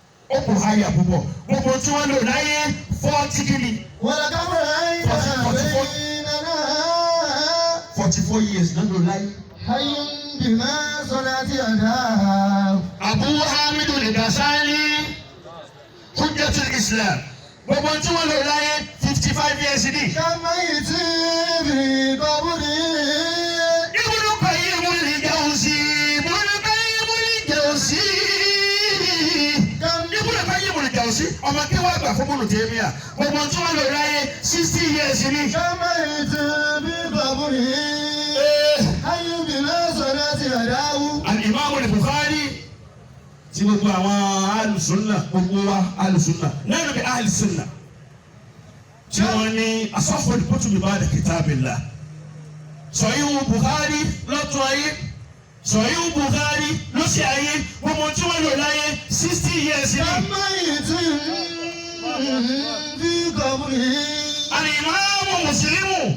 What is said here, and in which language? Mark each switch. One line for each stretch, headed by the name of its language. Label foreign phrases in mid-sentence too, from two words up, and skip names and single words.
Yoruba: Ó kò háyà púpọ̀. Gbogbo tí wọ́n lò láyé, forty kìíní.
Arabic: ولقد رأينا Forty, forty-four. بيننا.
Yoruba: Forty-four years náà lò láyé.
Arabic: حي بما صنعت يداه. Abu Hamid al-Ghazali, Hujjatul Islam.
Yoruba: Gbogbo tí wọ́n lò láyé, fifty-five years ni.
Arabic: كم ميت في قبره. Ibn Qayyim al-Jawzi, Ibn Qayyim al-Jawzi. Kam- Ibn Qayyim al-Jawzi,
Yoruba: ọmọ kí wọ́n gbà fún Ibn Taymiyyah. Gbogbo tí wọ́n lò láyé, sixty years ni.
Arabic: كم ميت في قبره. Eh. حي بما صنعت يداه. Al-Imam al-Bukhari,
Yoruba: tí gbogbo àwọn
Arabic: أهل السنة,
Yoruba: gbogbo wa
Arabic: أهل السنة نحن بأهل السنة.
Yoruba: Tí wọ́n ní
Arabic: أصح الكتب بعد كتاب الله.
Yoruba: Sahih Bukhari lọ́tún ayé, Sahih Bukhari lósì ayé, gbogbo tí wọ́n lò láyé, sixty years ni.
Arabic: كم ميت في قبره. Al-Imam Muslim,